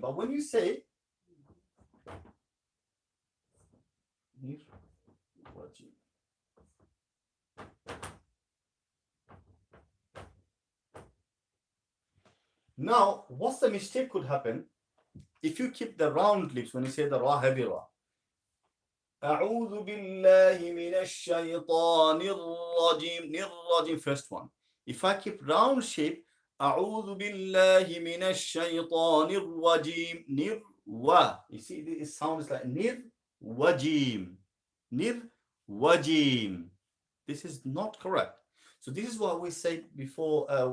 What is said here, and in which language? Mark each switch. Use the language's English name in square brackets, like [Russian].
[English] But when you say rajim, now what's the mistake could happen if you keep the round lips when you say the ra, heavy ra. [Arabic] أعوذ بالله من الشيطان الرجيم. [English] Nir first one. If I keep round shape, [Arabic] أعوذ بالله من الشيطان الرجيم. [English] Nir wa. You see, it sounds like nir wajim. Nir wajim. This is not correct. So this is what we said before.